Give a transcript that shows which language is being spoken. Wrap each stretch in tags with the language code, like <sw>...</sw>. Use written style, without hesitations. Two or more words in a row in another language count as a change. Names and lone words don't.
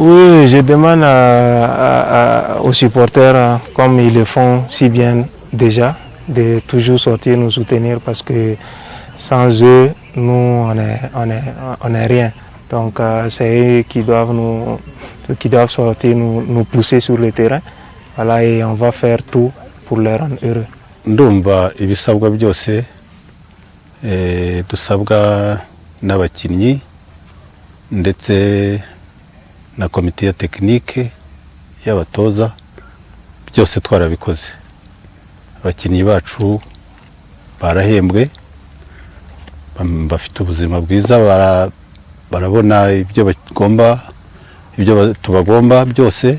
<fr>Oui, je demande aux supporters, comme ils le font si bien déjà, de toujours sortir nous soutenir parce que sans eux, nous, on est rien. Donc c'est eux qui doivent sortir, nous pousser sur le terrain. Voilà, et on va faire tout pour les rendre heureux.</fr> <rw>Ndumva ibisabwa byose dusabwa n'abakinnyi ndetse na komite ya tekinike y'abatoza byose twarabikoze. Abakinnyi bacu barahembwe, bafite ubuzima bwiza, barabona ibyo tubagomba byose.</rw>